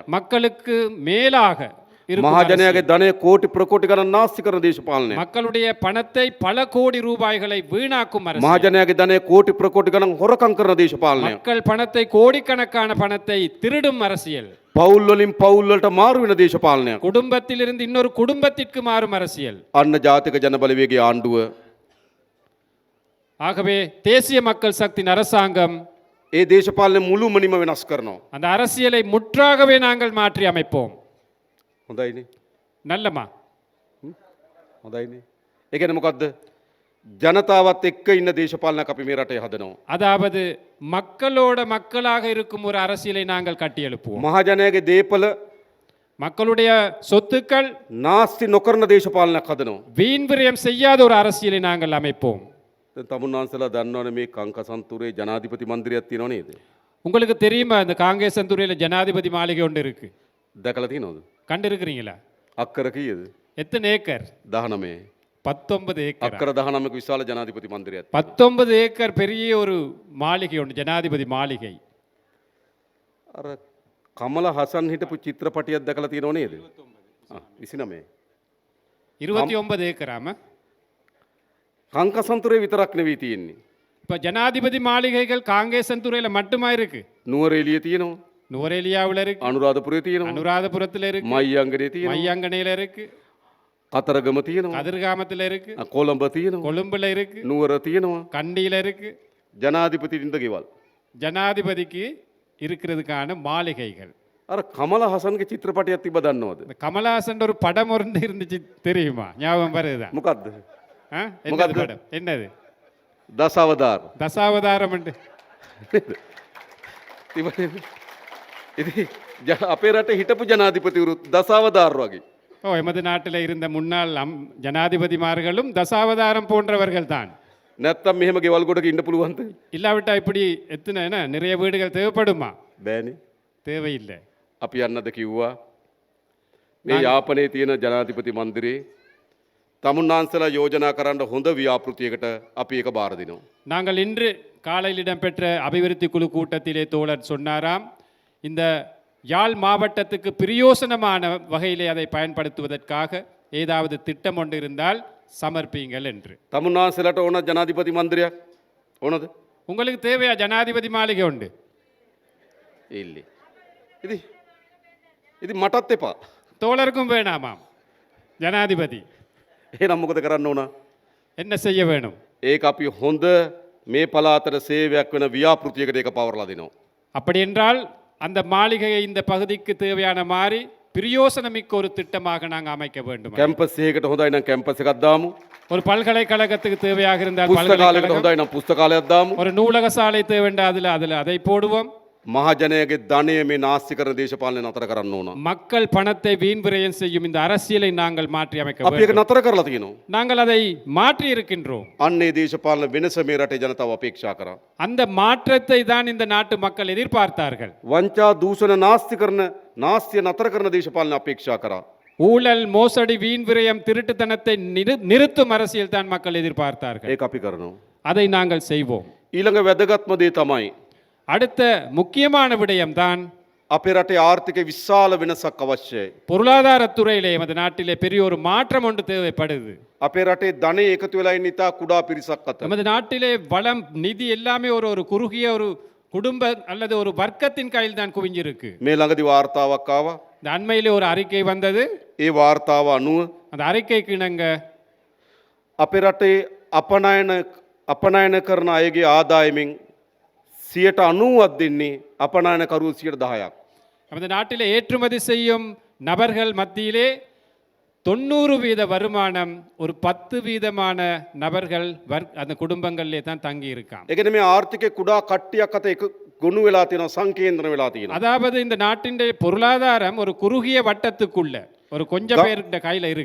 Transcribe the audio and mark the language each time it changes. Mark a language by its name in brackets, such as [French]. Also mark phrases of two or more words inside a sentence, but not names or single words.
[Tamil] மக்களுக்கு மேலாக இருக்கும் [Sinhala] මහ ජනයාගේ [Tamil] அரசியல். [Sinhala] ධනය කෝටි ප්‍රකෝටි ගණන් නාස්ති කරන දේශපාලනයක්. [Tamil] மக்களுடைய பணத்தை பல கோடி ரூபாய்களை வீணாக்கும் [Sinhala] මහ [Tamil] அரசியல். [Sinhala] ජනයාගේ ධනය කෝටි ප්‍රකෝටි ගණන් හොරකම් කරන දේශපාලනයක්. [Tamil] மக்கள் பணத்தை கோடிக்கணக்கான பணத்தை திருடும் அரசியல். [Sinhala] පවුල් වලින් පවුල් වලට මාරු වෙන දේශපාලනයක්. [Tamil] குடும்பத்திலிருந்து இன்னொரு குடும்பத்திற்கு மாறும் அரசியல். [Sinhala] අන්න ජාතික ජනබලවේගයේ ආණ්ඩුව [Tamil] ஆகவே தேசிய மக்கள் சக்தியின் அரசாங்கம் [Sinhala] ඒ දේශපාලනේ මුළුමනින්ම වෙනස් කරනවා. [Tamil] அந்த அரசியலை முற்றாகவே நாங்கள் மாற்றி அமைப்போம். [Sinhala] හොඳයිනේ. [Tamil] நல்லமா? [Sinhala] හොඳයිනේ. ඒ කියන්නේ මොකද්ද? ජනතාවත් එක්ක ඉන්න දේශපාලනයක් අපි මේ රටේ හදනවා. [Tamil] அதாவது மக்களோட மக்களாக இருக்கும் ஒரு அரசியலை நாங்கள் கட்டியெழுப்புவோம். [Sinhala] මහ ජනයාගේ දේපල [Tamil] மக்களுடைய சொத்துக்கள் [Sinhala] නාස්ති නොකරන දේශපාලනයක් හදනවා. [Tamil] வீண் விரயம் செய்யாத ஒரு அரசியலை நாங்கள் அமைப்போம். [Sinhala] දැන් තමුන්නාන්සලා දන්නවනේ මේ කංකසන්තුරේ ජනාධිපති මන්දිරයක් තියෙනව නේද? [Tamil] உங்களுக்கு தெரியுமா இந்த காங்கேசன்துறையில ஜனாதிபதி மாளிகை ஒன்று இருக்கு? [Sinhala] දැකලා තියෙනවද? [Tamil] கண்டு இருக்கிறீங்களா? [Sinhala] අක්කර කීයද? [Tamil] எத்தனை ஏக்கர்? 19. 19 ஏக்கர். [Sinhala] අක්කර 19ක විශාල ජනාධිපති මන්දිරයක්. [Tamil] 19 ஏக்கர் பெரிய ஒரு மாளிகை ஒன்று, ஜனாதிபதி மாளிகை. [Sinhala] අර කමල හසන් හිටපු චිත්‍රපටියක් දැකලා තියෙනව නේද? 29. [Tamil] 29 ஏக்கராம. [Sinhala] කංකසන්තුරේ විතරක් නෙවෙයි තියෙන්නේ. [Tamil] இப்போ ஜனாதிபதி மாளிகைகள் காங்கேசன்துறையில் மட்டுமா இருக்கு? [Sinhala] නුවරඑළිය තියෙනවා. [Tamil] நுவரெலியாவில் இருக்கு, [Sinhala] අනුරාධපුරේ තියෙනවා. [Tamil] அனுராதபுரத்தில் இருக்கு, [Sinhala] මයියංගනේ තියෙනවා. [Tamil] மையங்கனையில் இருக்கு, [Sinhala] කතරගම තියෙනවා. [Tamil] கதிர்காமத்தில் இருக்கு, [Sinhala] කොළඹ තියෙනවා. [Tamil] கொழும்புல இருக்கு, [Sinhala] නුවර තියෙනවා. [Tamil] கண்டியில் இருக்கு. [Sinhala] ජනාධිපතිින්ද ගෙවල්. [Tamil] ஜனாதிபதிக்கு இருக்கிறதுக்கான மாளிகைகள். [Sinhala] අර කමල හසන්ගේ චිත්‍රපටයක් තිබ්බ දන්නවද? [Tamil] இந்த கமலஹாசன் ஒரு படம் ஒன்று இருந்துச்சு தெரியுமா? ஞாபகம் வருதா? [Sinhala] මොකද්ද? [Tamil] ஆ? என்னது முகத்து. படம்? என்னது? [Sinhala] දසවදාර. [Tamil] தசாவதாரம் என்று. [Sinhala] තිබුණේ. ඉතින් අපේ රටේ හිටපු ජනාධිපතිවරුත් දසවදාර වගේ. [Tamil] ஓ, எமது நாட்டில் இருந்த முன்னாள் ஜனாதிபதிமார்களும் தசாவதாரம் போன்றவர்கள் தான். [Sinhala] නැත්තම් මෙහෙම ගෙවල් ගොඩක ඉන්න පුළුවන්ද? [Tamil] இல்லாவிட்டா இப்படி எத்தனை என்ன நிறைய வீடுகள் தேவைப்படுமா? [Sinhala] බෑනේ. [Tamil] தேவையில்லை. [Sinhala] අපි යන්නද කිව්වා. මේ යාපනයේ තියෙන ජනාධිපති මන්දිරේ තමුන්නාන්සලා යෝජනා කරන්න හොඳ ව්‍යාපෘතියකට අපි ඒක බාර දෙනවා. [Tamil] நாங்கள் இன்று காலையில் இடம்பெற்ற அபிவிருத்தி குழு கூட்டத்திலே தோழர் சொன்னாராம், இந்த யாழ் மாவட்டத்துக்கு பிரயோசனமான வகையிலே அதை பயன்படுத்துவதற்காக ஏதாவது திட்டம் ஒன்று இருந்தால் சமர்ப்பியுங்கள் என்று. [Sinhala] තමුන්නාන්සලාට ඕන ජනාධිපති මන්දිරයක් ඕනද? [Tamil] உங்களுக்கு தேவையா ஜனாதிபதி மாளிகை உண்டு? [Sinhala] ඉල්ලේ. ඉතින් මටත් එපා. [Tamil] தோழருக்கும் வேணாமாம் ஜனாதிபதி. [Sinhala] එහෙනම් මොකද කරන්න ඕන? [Tamil] என்ன செய்ய வேணும்? [Sinhala] ඒක අපි හොඳ මේ පළාතට සේවයක් වෙන ව්‍යාපෘතියකට ඒක පවරලා දෙනවා. [Tamil] அப்படி என்றால் அந்த மாளிகையை இந்த பகுதிக்கு தேவையான மாதிரி பிரயோசனமிக்க ஒரு திட்டமாக நாங்கள் அமைக்க வேண்டும். [Sinhala] කැම්පස් එකකට හොඳයි නම් කැම්පස් එකක් දාමු. [Tamil] ஒரு பல்கலைக்கழகத்துக்கு தேவையாக இருந்தால் [Sinhala] පුස්තකාලයකට [Tamil] பல்கலைக்கழகம், [Sinhala] හොඳයි නම් පුස්තකාලයක් දාමු. [Tamil] ஒரு நூலக சாலை தேவைண்டா அதில் அதை போடுவோம். [Sinhala] මහජනයාගේ ධනය මේ නාස්ති කරන දේශපාලනය නතර කරන්න ඕන. [Tamil] மக்கள் பணத்தை வீண் விரயம் செய்யும் இந்த அரசியலை நாங்கள் மாற்றி அமைக்க [Sinhala] අපි ඒක [Tamil] வேண்டும். [Sinhala] නතර කරලා තියෙනවා. [Tamil] நாங்கள் அதை மாற்றி இருக்கின்றோம். [Sinhala] අන්නේ දේශපාලන වෙනස මේ රටේ ජනතාව අපේක්ෂා කරා. [Tamil] அந்த மாற்றத்தை தான் இந்த நாட்டு மக்கள் எதிர்பார்த்தார்கள். [Sinhala] වංචා දූෂණ නාස්ති කරන නාස්තිය නතර කරන දේශපාලන අපේක්ෂා කරා. [Tamil] ஊழல், மோசடி, வீண் விரயம், திருட்டுத்தனத்தை நிறுத்தும் அரசியல் தான் மக்கள் எதிர்பார்த்தார்கள். [Sinhala] ඒක අපි කරනවා. [Tamil] அதை நாங்கள் செய்வோம். [Sinhala] ඊළඟ වැදගත්ම දේ තමයි [Tamil] அடுத்த முக்கியமான விடயம்தான் [Sinhala] අපේ රටේ ආර්ථික විශාල වෙනසක් අවශ්‍යයි. [Tamil] பொருளாதாரத்துறையிலே எமது நாட்டிலே பெரிய ஒரு மாற்றம் ஒன்று தேவைப்படுது. [Sinhala] අපේ රටේ ධනෙ එකතු වෙලා ඉන්න ඉතා කුඩා පිරිසක් අතර. [Tamil] நமது நாட்டிலே வளம், நிதி எல்லாமே ஒரு குறுகிய ஒரு குடும்ப அல்லது ஒரு வர்க்கத்தின் கையில் தான் குவிஞ்சிருக்கு. [Sinhala] මේ ළඟදි වාර්තාවක් ආවා. [Tamil] இந்த அண்மையிலே ஒரு அறிக்கை வந்தது. [Sinhala] ඒ වාර්තාව අනුව [Tamil] அந்த அறிக்கைக்கு இணங்க [Sinhala] අපේ රටේ අපනයන කරන අයගේ ආදායමෙන් 90ක් දෙන්නේ අපනයනකරුවෝ 10%ක්. [Tamil] நமது நாட்டிலே ஏற்றுமதி செய்யும் நபர்கள் மத்தியிலே 90% வருமானம் ஒரு 10% நபர்கள் அந்த குடும்பங்களிலே தான் தங்கி இருக்காம். [Sinhala] ඒ කියන්නේ මේ ආර්ථිකේ කුඩා කට්ටියක් අත එක ගොනු වෙලා තියෙනවා, සංකේන්ද්‍රණ වෙලා තියෙනවා. [Tamil] அதாவது இந்த நாட்டின் பொருளாதாரம் ஒரு குறுகிய வட்டத்துக்குள்ள ஒரு கொஞ்சம் பேருடைய கையில இருக்கு.